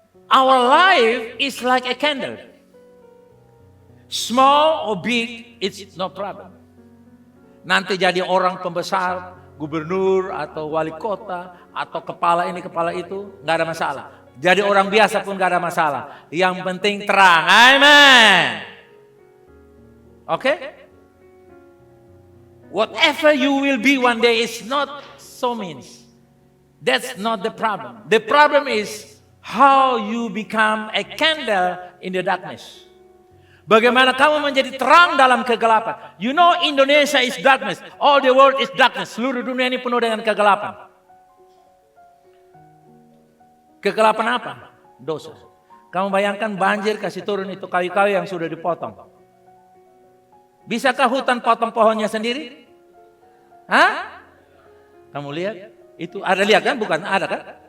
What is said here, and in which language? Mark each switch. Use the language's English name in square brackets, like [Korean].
[English] Our life is like a candle. Small or big, it's no problem. [Indonesian] Nanti jadi orang pembesar, gubernur atau wali kota atau kepala ini kepala itu, nggak ada masalah. Jadi orang biasa pun nggak ada masalah. Yang penting terang. Amen. Oke? [English] Whatever you will be one day is not so means. That's not the problem. The problem is how you become a candle in the darkness. [Indonesian] Bagaimana kamu menjadi terang dalam kegelapan. [English] You know Indonesia is darkness. All the world is darkness. [Indonesian] Seluruh dunia ini penuh dengan kegelapan. Kegelapan apa? Dosa. Kamu bayangkan banjir kasih turun itu kayu-kayu yang sudah dipotong. Bisakah hutan potong pohonnya sendiri? Hah? Kamu lihat? Itu ada lihat kan? Bukan ada kan?